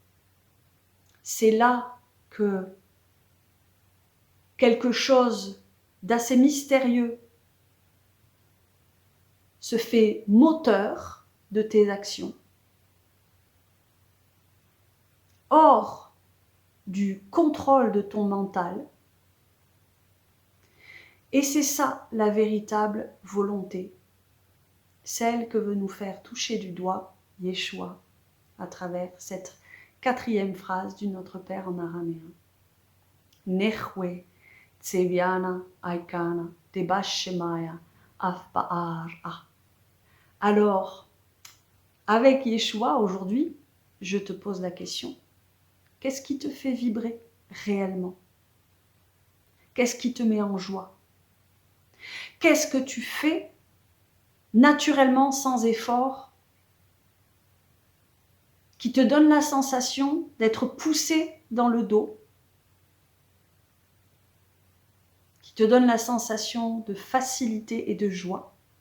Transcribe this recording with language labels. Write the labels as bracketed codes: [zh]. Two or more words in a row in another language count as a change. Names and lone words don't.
[fr] C'est là que quelque chose d'assez mystérieux se fait moteur de tes actions, hors du contrôle de ton mental. Et c'est ça la véritable volonté, celle que veut nous faire toucher du doigt Yeshua à travers cette 4e phrase du Notre Père en araméen. [arc] Nechwe tseviana aikana debashemaya afbaara. [fr] Alors, avec Yeshua aujourd'hui, je te pose la question, qu'est-ce qui te fait vibrer réellement? Qu'est-ce qui te met en joie? Qu'est-ce que tu fais naturellement sans effort qui te donne la sensation d'être poussé dans le dos, qui te donne la sensation de facilité et de joie?